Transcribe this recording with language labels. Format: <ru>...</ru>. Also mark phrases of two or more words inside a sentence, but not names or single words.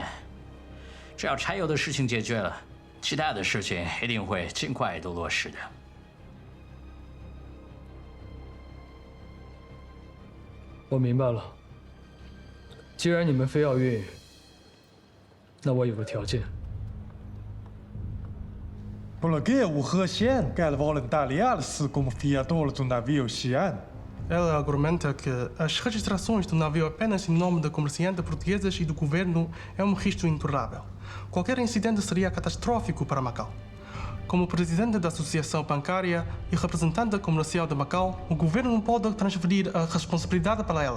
<zh>只要柴油的事情解决了，其他的事情一定会尽快都落实的。我明白了。既然你们非要运，那我有个条件。</zh> <pt>Porque o Russian quer voluntariar-se como fiador do navio Xi'an. Ela argumenta que as registrações do navio apenas em nome da comerciante portuguesas e do governo é um risco intolerável. Qualquer incidente seria catastrófico para Macau. Como presidente da Associação Bancária e representante comercial de Macau, o governo não pode transferir a responsabilidade para ela.</pt>